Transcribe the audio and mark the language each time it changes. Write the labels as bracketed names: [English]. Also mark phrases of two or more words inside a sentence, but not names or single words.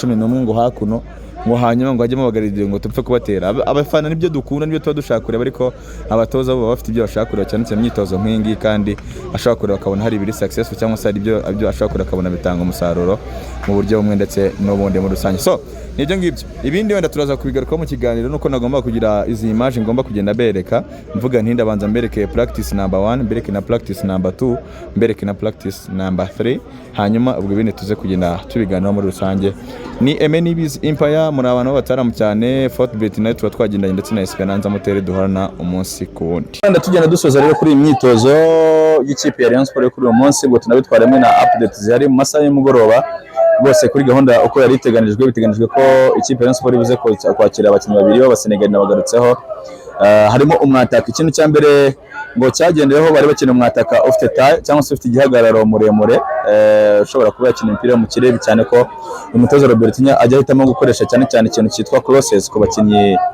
[Kinyarwanda] 11 ngo hakuno ngo hanyuma ngo hajyemo bagaride ngo tupfe kubatera abafana nibyo dukunda nibyo tuba dushaka kureba ariko abatoza bo bafite ibyo bashaka kureba cyane cyane imyitozo nk'ingi kandi ashaka kureba akabona hari ibiri successful cyangwa se hari ibyo ashaka kureba akabona bitanga umusaruro mu buryo bumwe ndetse n'ubundi muri rusange so nibyo ngibyo ibindi wenda turaza kubigarukaho mu kiganiro nuko nagomba kugira izi image ngomba kugenda bereka mvuga nti ndabanza mbereke [English] practice number 1 [Kinyarwanda] mbereke na [English] practice number 2 [Kinyarwanda] mbereke na [English] practice number 3 [Kinyarwanda] hanyuma ubwo ibindi tuze kugenda tubiganiraho muri rusange ni MNB's Empire muri abantu bataramu cyane Fortbet nayo tuba twagendanye ndetse na Esperanza Motel duhorana umunsi ku wundi wenda tugenda dusoza rero kuri imyitozo y'ikipe ya Rayon Sport kuri uyu munsi ngo tunabitwaremo na update zihari mu masaha y'umugoroba bose kuri gahunda uko yari biteganijwe ko ikipe ya Rayon Sport ibuze kwakira abakinnyi babiri b'abasenegali nabagarutseho harimo umwataka ikintu cya mbere ngo cyagendeyeho bari bakina umwataka ufite taille cyangwa se ufite igihagararo muremure ushobora kuba yakina imipira mu kirere cyane ko umutoza Robertinho ajya ahitamo gukoresha cyane ikintu cyitwa crosses ku bakinnyi